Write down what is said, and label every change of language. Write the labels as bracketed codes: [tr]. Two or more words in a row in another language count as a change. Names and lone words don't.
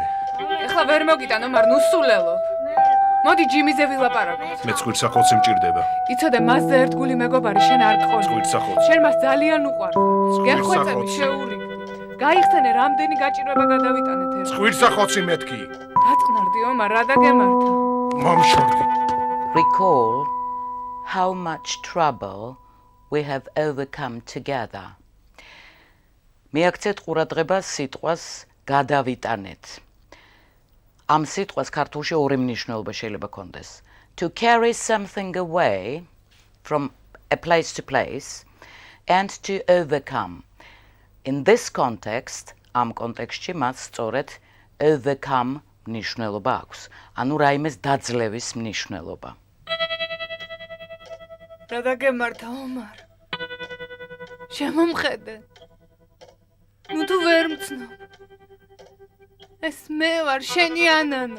[ka] ეხლა ვერ მოგიტან, ომარ, ნუ სულელობ. მოდი ჯიმიზე ვილაპარაკოთ. მე ცხვირსახოცი მჭირდება. იცოდე, მასზე ერთ გული მეგობარი შენ არ გყოლი. ცხვირსახოცი. შენ მას ძალიან უყვარს. გეხვეწები შეურიგდი. გაიხსენე, რამდენი გაჭირვება გადავიტანეთ ერთ. ცხვირსახოცი მეთქი. დაწნარდი, ომარ, რა დაგემართა? მომშორდი. [en] Recall how much trouble we have overcome together. [ka] მიაქცეთ ყურადღებას სიტყვას გადავიტანეთ. ამ სიტყვას ქართულში ორი მნიშვნელობა შეიძლება კონდეს. [en] To carry something away from a place to place and to overcome. In this context, [ka] ამ კონტექსტში მას სწორედ overcome მნიშვნელობა აქვს. ანუ რაიმეს დაძლევის მნიშვნელობა. რა დაგემართა, ომარ? შემომხედე. ნუ თუ ვერ მცნობ. ეს მე ვარ, შენი ანანო.